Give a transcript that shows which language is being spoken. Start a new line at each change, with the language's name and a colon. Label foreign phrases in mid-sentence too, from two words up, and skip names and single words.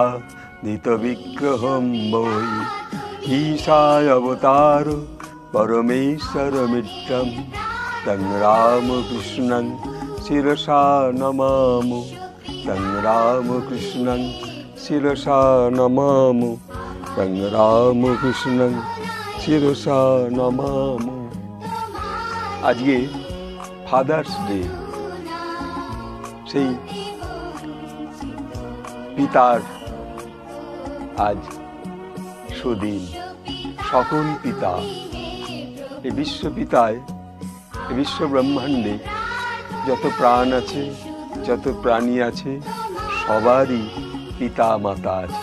Sanskrit: नितविग्रहं वै ईशाय अवतार परमेश्वरमित्रं तं रामकृष्णं शिरसा नमामि तं रामकृष्णं शिरसा नमामि तं रामकृष्णं शिरसा नमाम।
Bangla: আজকে
English: Fathers Day,
Bangla: সেই পিতার আজ সুদিন। সকল পিতা, এই বিশ্বপিতায়, এই বিশ্ব ব্রহ্মাণ্ডে যত প্রাণ আছে, যত প্রাণী আছে, সবারই পিতা মাতা আছে।